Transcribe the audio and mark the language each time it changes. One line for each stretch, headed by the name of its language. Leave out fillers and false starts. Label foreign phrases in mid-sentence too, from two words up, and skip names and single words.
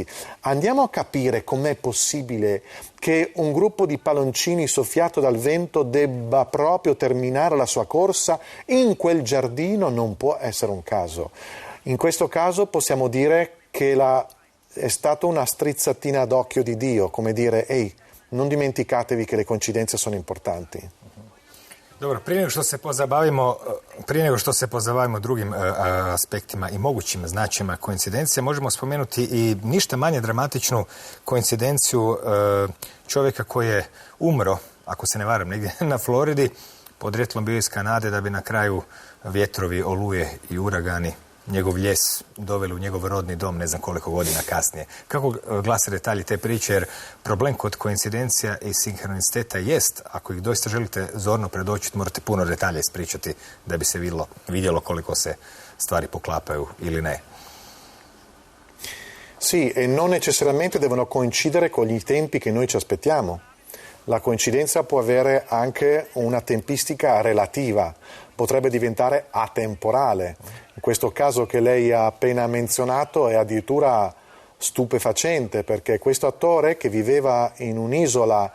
Italian: Andiamo a capire com'è possibile che un gruppo di palloncini soffiato dal vento debba proprio terminare la sua corsa in quel giardino. Non può essere un caso. In questo caso possiamo dire che è stata una strizzatina d'occhio di Dio, come dire: ehi, non dimenticatevi che le coincidenze sono importanti.
Croatian: Dobro, prije nego što se pozabavimo drugim aspektima i mogućim značajima koincidencije, možemo spomenuti i ništa manje dramatičnu koincidenciju čovjeka koji je umro, ako se ne varam, negdje na Floridi, podrijetlom bio iz Kanade, da bi na kraju vjetrovi, oluje i uragani njegov ljes doveli u njegov rodni dom ne znam koliko godina kasnije. Kako glase detalji te priče, jer problem kod koincidencija i sinhroniciteta jest, ako ih doista želite zorno predočiti, morate puno detalja ispričati da bi se vidjelo koliko se stvari poklapaju ili ne.
Italian: Sì, e non necessariamente devono coincidere con gli tempi che noi ci aspettiamo. La coincidenza può avere anche una tempistica relativa, potrebbe diventare atemporale. In questo caso che lei ha appena menzionato è addirittura stupefacente, perché questo attore che viveva in un'isola